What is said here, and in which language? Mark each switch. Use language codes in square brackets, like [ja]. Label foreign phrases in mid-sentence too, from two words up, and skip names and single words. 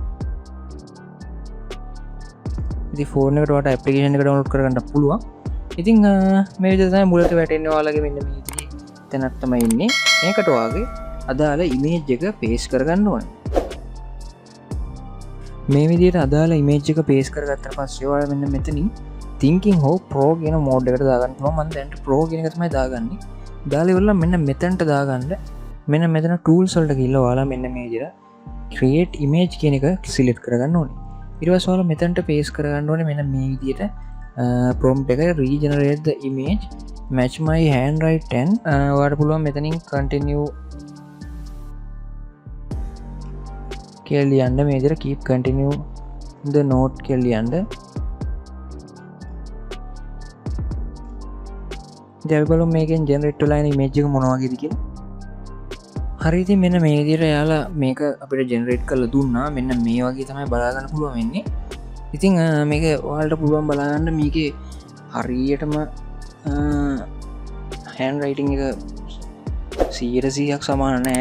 [si] ඉතින් phone එකට ඔයාලට application එක download කරගන්න පුළුවන්. ඉතින් මේ විදිහට තමයි මුලට වැටෙන්නේ ඔයාලගේ මෙන්න මේ විදිහේ තැනක් තමයි ඉන්නේ. මේකට ඔයාගේ අදාළ image එක paste කරගන්න ඕනේ. මේ විදිහට අදාළ image එක paste කරගත්තට පස්සේ ඔයාලා මෙන්න මෙතනින් [en] thinking how pro [si] කියන mode එකට දාගන්න පුළුවන්. මම දැන් pro කියන එක තමයි දාගන්නේ. දාලා ඉවරලා මෙන්න මෙතනට දාගන්න. මෙන්න මෙතන tools වලට ගිහලා ඔයාලා මෙන්න මේ විදිහට [en] create image [si] කියන එක select කරගන්න ඕනේ. ඊට පස්සේ ඔයාලා මෙතනට paste කරගන්න ඕනේ මෙන්න මේ විදිහට prompt එක [en] regenerate the image match my handwriting [si] 10 ඔයාලට පුළුවන් මෙතනින් continue කියලා ලියන්න. මේ විදිහට [en] keep continue the note [si] කියලා ලියන්න. දැන් අපි බලමු මේකෙන් generate වෙලා එන image එක මොන වගේද කියලා. හරි ඉතින් මෙන්න මේ විදිහට යාලා මේක අපිට generate කරලා දුන්නා. මෙන්න මේ වගේ තමයි බලා ගන්න පුළුවන් වෙන්නේ. ඉතින් මේක ඔයාලට පුළුවන් බලා ගන්න මේකේ හරියටම handwriting එක 100%ක් සමාන නැහැ.